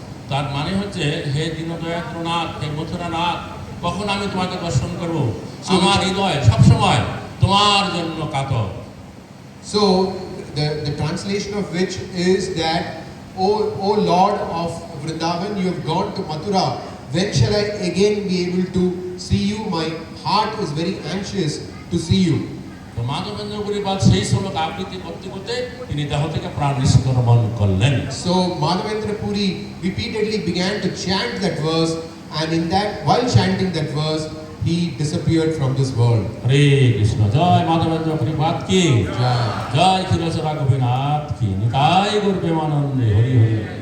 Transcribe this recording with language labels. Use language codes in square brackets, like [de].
[bn] তার মানে হচ্ছে, হে দীনদয়াত্র নাথ, হে মথুরা নাথ, কখন আমি তোমাকে দর্শন করব, আমার হৃদয় সবসময় তোমার জন্য কাতর। [en] So the translation of which is that, O Lord of Vrindavan, you have gone to Mathura, when shall I again be able to see you? My heart is very anxious to see you. [bn] তো মাধবেন্দ্র পরিবার সেই শ্লোক আবৃত্তি করতে করতে তিনি দেহ থেকে প্রাণ নিষ্ক্রমণ করলেন। [en] So Madhavendra Puri repeatedly began to chant that verse, and in that, while chanting that verse, he disappeared from this world. [bn] হরে কৃষ্ণ, জয় মাধবেন্দ্র পরিবার কি, জয় ক্ষীরচরা গোপীনাথ কি, নিতাই গৌর প্রেমানন্দে, হরি হরি।